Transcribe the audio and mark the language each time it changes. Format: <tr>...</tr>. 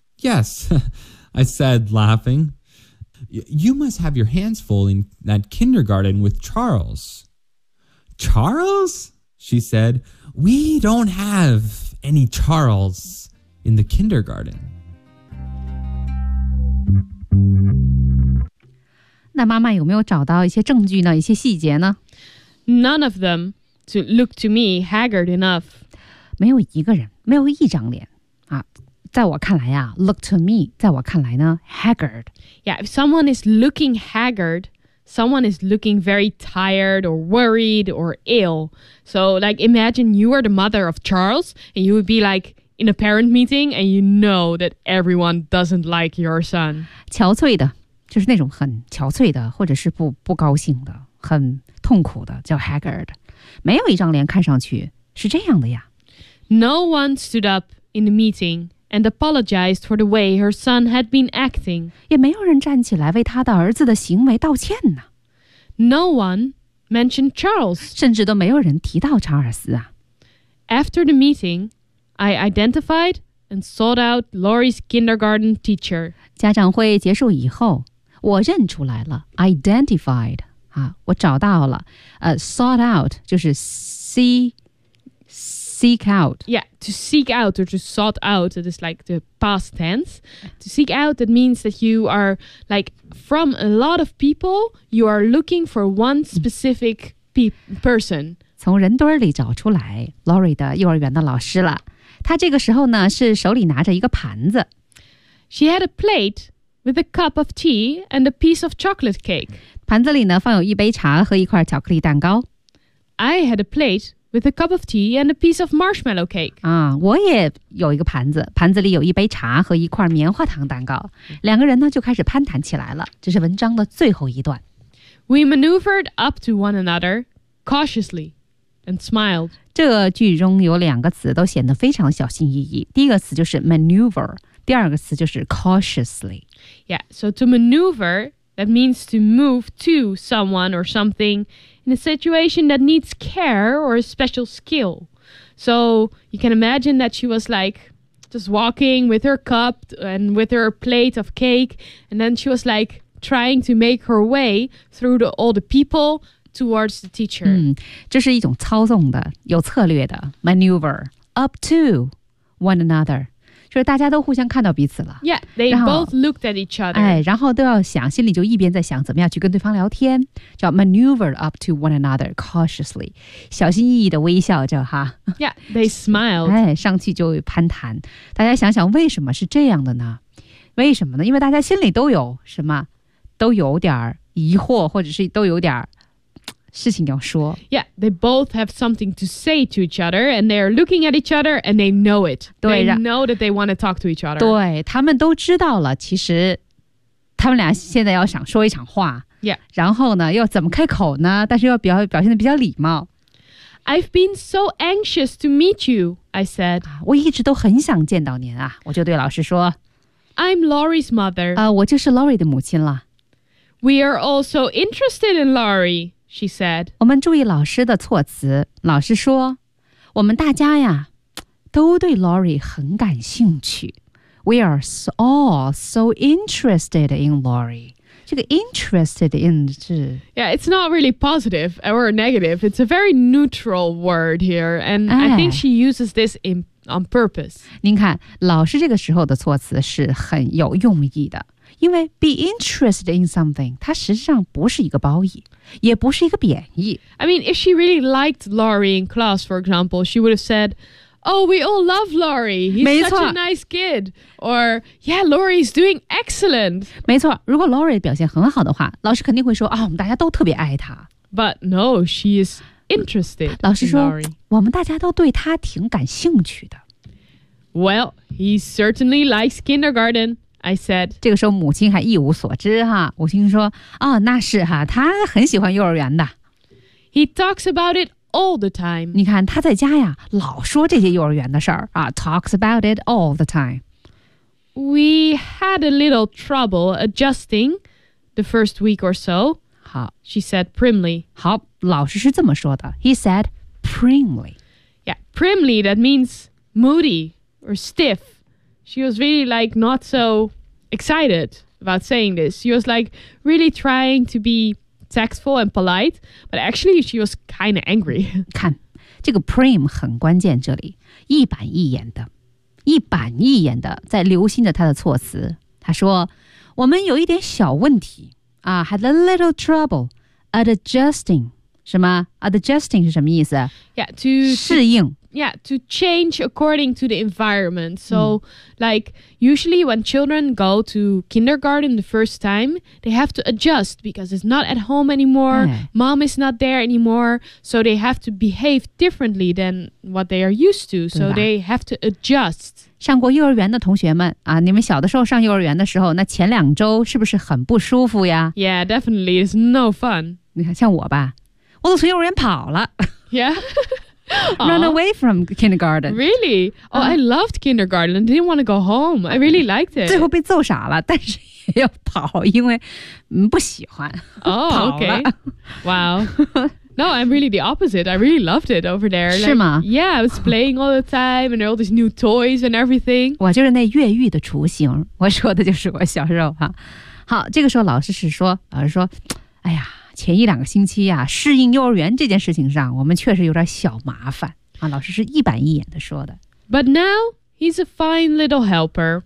<en>Yes, I said, laughing. You must have your hands full in that kindergarten with Charles. Charles? She said. We don't have any Charles in the kindergarten.</en> <zh>那妈妈有没有找到一些证据呢？一些细节呢？</zh> <en>None of them to look to me haggard enough.</en> <zh>没有一个人，没有一张脸啊。在我看来啊</zh> <en>look to me,</en> <zh>在我看来呢 haggard.</zh> <en>Yeah, if someone is looking haggard, someone is looking very tired or worried or ill. So like imagine you are the mother of Charles and you would be like in a parent meeting and you know that everyone doesn't like your son.</en> <zh>憔悴的就是那种很憔悴的或者是 不高兴的很痛苦的叫 haggard. 没有一张脸看上去是这样的呀。</zh> <en>No one stood up in the meeting. And apologized for the way her son had been acting.</en> <zh>也没有人站起来为他的儿子的行为道歉呢。</zh> <en>No one mentioned Charles.</en> <zh>甚至都没有人提到查尔斯啊。</zh> <en>After the meeting, I identified and sought out Lori's kindergarten teacher.</en> <zh>家长会结束以后，我认出来了 ，identified 啊，我找到了。</zh> <en>Sought out</en> <zh>就是</zh> <en>seek out. Yeah, to seek out or to sought out, it is like the past tense. To seek out, that means that you are like from a lot of people, you are looking for one specific person.</en> <zh>从人堆里找出来 Lori 的幼儿园的老师了。她这个时候呢是手里拿着一个盘子。</zh> <en>She had a plate with a cup of tea and a piece of chocolate cake.</en> <zh>盘子里呢放有一杯茶和一块巧克力蛋糕。</zh> <en>I had a plate. With a cup of tea and a piece of marshmallow cake.</en> <zh>啊，我也有一个盘子，盘子里有一杯茶和一块棉花糖蛋糕。两个人呢就开始攀谈起来了。这是文章的最后一段。</zh> <en>We maneuvered up to one another cautiously and smiled.</en> <zh>这句中有两个词都显得非常小心翼翼。第一个词就是 maneuver， 第二个词就是 cautiously.</zh> <en>Yeah, so to maneuver, that means to move to someone or something. In a situation that needs care or a special skill. So you can imagine that she was like just walking with her cup and with her plate of cake. And then she was like trying to make her way through all the people towards the teacher.</en> <zh>嗯，这是一种操纵的，有策略的 maneuver.</zh> <en>Up to one another.</en> <zh>就是大家都互相看到彼此了。</zh> <en>Yeah, they both looked at each other.</en> <zh>哎，然后都要想，心里就一边在想怎么样去跟对方聊天，叫</zh> <en>maneuver up to one another cautiously，</en> <zh>小心翼翼的微笑着哈。</zh> <en>Yeah, they smiled.</en> <zh>哎，上去就攀谈。大家想想为什么是这样的呢？为什么呢？因为大家心里都有什么，都有点疑惑，或者是都有点事情要说。</zh> <en>Yeah, they both have something to say to each other, and they are looking at each other, and they know it. They know that they want to talk to each other.</en> <zh>对，他们都知道了，其实他们俩现在要想说一场话。</zh> <en>Yeah.</en> <zh>然后呢，又怎么开口呢？但是又表现得比较礼貌。</zh> <en>I've been so anxious to meet you, I said.</en> <zh>我一直都很想见到您啊，我就对老师说。</zh> <en>I'm Lori's mother.</en> <zh>我就是 Lori 的母亲了。</zh> <en>We are all so interested in Lori. She said,</en> <zh>我们注意老师的措辞。老师说，我们大家呀，都对 Lori 很感兴趣。</zh> <en>We are all so interested in Lori.</en> <zh>这个 interested in 是</zh> <en>Yeah, it's not really positive or negative. It's a very neutral word here. And I think she uses this on purpose.</en> <zh>您看老师这个时候的措辞是很有用意的。因为</zh> <en>be interested in something,</en> <zh>它实际上不是一个褒义，也不是一个贬义。</zh> <en>I mean, if she really liked Laurie in class, for example, she would have said, Oh, we all love Laurie. He's such a nice kid. Or, yeah, Laurie's doing excellent.</en> <zh>没错，如果 Laurie 表现很好的话，老师肯定会说，啊，我们大家都特别爱她。</zh> <en>But no, she is interested in Laurie.</en> <zh>老师说，我们大家都对她挺感兴趣的。</zh> <en>Well, he certainly likes kindergarten. I said,</en> <zh>这个时候母亲还一无所知哈，母亲说，哦，那是哈，他很喜欢幼儿园的。</zh> <en>He talks about it all the time.</en> <zh>你看他在家呀，老说这些幼儿园的事儿啊，</zh> <en>talks about it all the time. We had a little trouble adjusting the first week or so.</en> <zh>好</zh> <en>She said primly.</en> <zh>好，老师是这么说的。</zh> <en>He said primly. Yeah, primly, that means moody or stiff. She was really like not so excited about saying this. She was like really trying to be tactful and polite, but actually she was kind of angry.</en> <zh>看，这个 prim 很关键，这里一板一眼的，一板一眼的在留心着他的措辞。他说，我们有一点小问题啊 ，</zh> <en>had a little trouble adjusting.</en> <zh>什么 adjusting 是什么意思</zh> <en>？Yeah, to</en> <zh>适应。</zh> <en>Yeah, to change according to the environment. So, like, usually when children go to kindergarten the first time, they have to adjust because it's not at home anymore. Mom is not there anymore. So they have to behave differently than what they are used to. So they have to adjust.</en> <zh>上过幼儿园的同学们啊，你们小的时候上幼儿园的时候，那前两周是不是很不舒服呀？</zh> <en>Yeah, definitely. It's no fun.</en> <zh>你看，像我吧，我都从幼儿园跑了。</zh> <en>Yeah. Run away from kindergarten. Really? Oh, I loved kindergarten. I didn't want to go home. I really liked it.</en> <zh>最后被揍傻了，但是也要跑，因为不喜欢。</zh> <en>Oh, okay. Wow. No, I'm really the opposite. I really loved it over there.</en> <zh>是吗？</zh> <en>Yeah, I was playing all the time and all these new toys and everything.</en> <zh>我就是那越狱的雏形。我说的就是我小时候哈。好，这个时候老师是说，老师说，哎呀。前一两个星期啊，适应幼儿园这件事情上，我们确实有点小麻烦啊。老师是一板一眼的说的。</zh> <en>But now he's a fine little helper.</en>